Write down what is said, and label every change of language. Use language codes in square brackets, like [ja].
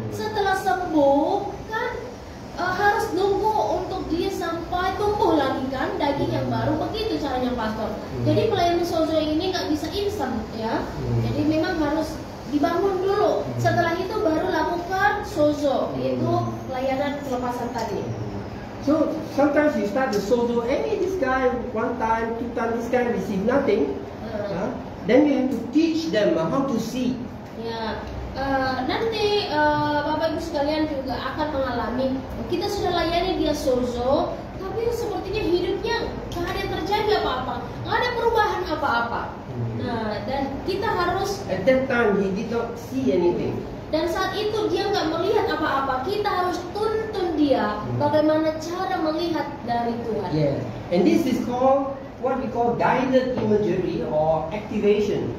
[id] Setelah sembuh kan harus nunggu untuk dia sampai tumbuh lagi kan daging yang baru, begitu caranya Pastor. Jadi pelayanan sozo ini nggak bisa instan ya. Jadi memang harus dibangun dulu. Setelah itu baru lakukan sozo, yaitu pelayanan pelepasan tadi. [en] So sometimes you start the sozo, this guy one time, two times, this guy receive nothing. Then you have to teach them how to see. [id] Ya, nanti Bapak Ibu sekalian juga akan mengalami, kita sudah layani dia sozo, tapi sepertinya hidupnya nggak ada yang terjadi apa-apa, nggak ada perubahan apa-apa. Nah, dan kita harus [en] at that time he did not see anything. [id] Dan saat itu dia nggak melihat apa-apa, kita harus tuntun dia bagaimana cara melihat dari Tuhan. [en] Yeah, and this is called what we call guided imagery or activation.